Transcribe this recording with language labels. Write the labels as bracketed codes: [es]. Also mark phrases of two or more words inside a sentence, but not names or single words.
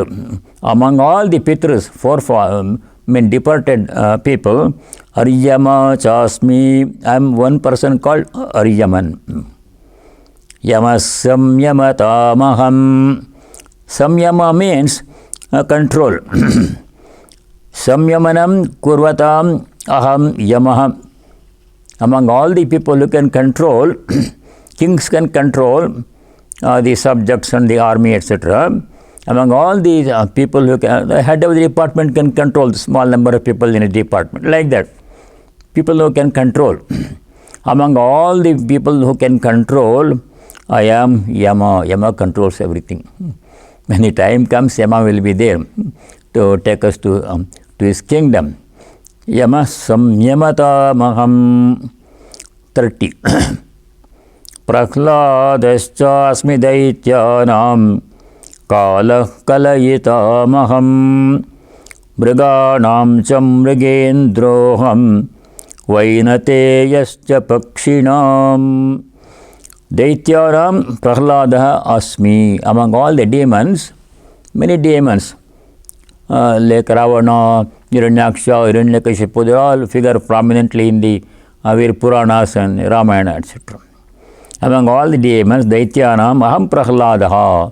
[en] Among all the Pitrus, departed people, [sa] Aryama Chasmi, [en] I am one person called Aryaman. [sa] Yamasamyamatamaham. [en] Samyama means control. [sa] Samyamanam kurvatam aham yamaha. [en] Among all the people who can control, kings can control the subjects and the army, etc. Among all these people who can, the head of the department can control the small number of people in a department, like that. People who can control. Among all the people who can control, I am Yama. Yama controls everything. When the time comes, Yama will be there to take us to his kingdom. [sa] Yama samyamata maham 30. Prahlādascha asmi daityanam kala kalayita maham mriganam cham mrigendroham vainateyascha pakshinam. Daityanam Prahlāda asmi. [en] Among all the demons, many demons like Ravana, Hiranyaksha, Hiranyakashipu, they all figure prominently in the Vir Puranas and Ramayana, etc. Among all the demons, [sa] Daityanam aham Prahlāda.